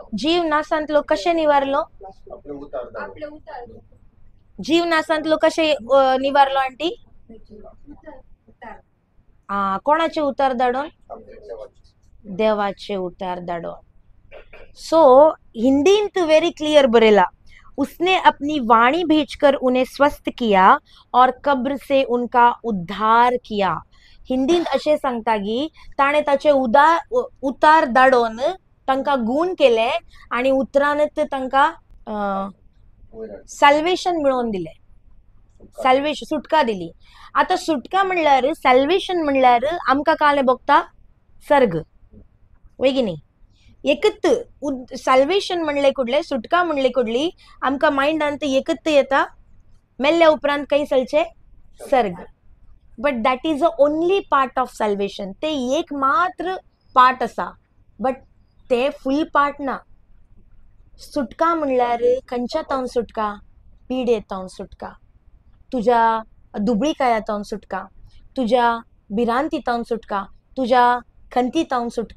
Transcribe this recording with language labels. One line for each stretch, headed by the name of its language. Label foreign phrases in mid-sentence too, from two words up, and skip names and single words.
Konkani: जीव नासांतलो कशे निवारलो? आपले उतार. जीव नासांतलो कशे निवारलो आंटी? कोणाचे उतार दाडोन? देवाचे उतार दाडोन.
Hindi: सो हिंदी
English: very clear
Hindi: बरेला, उसने अपनी वाणी भेजकर उन्हें स्वस्थ किया और कब्र से उनका उद्धार किया.
Konkani: हिंदींत अशें सांगता की ताणें ताचे उतार धाडोवन तांकां गूण केले आनी उतरांत तांकां सॅल्वेशन मिळोवन दिलें. सॅल्वेशन, सुटका दिली. आता सुटका म्हणल्यार सॅल्वेशन म्हणल्यार आमकां काले भोगता सर्ग, वय की न्ही. एकच सॅल्वेशन म्हणले कुडले, सुटका म्हणले कुडली आमकां मायंडांत एकच येता मेल्ल्या उपरांत खंय चलचे सर्ग.
English: But that is a only part of salvation.
Konkani: ते एक मात्र पार्ट आसा, बट ते
English: full part
Konkani: ना. सुटका म्हणल्यार खंयच्या तावन सुटका? पिडेतावन सुटका, तुज्या दुबळीकायातावन सुटका, तुज्या भिरांतीतावन सुटका, तुज्या खंतीतावन सुटका.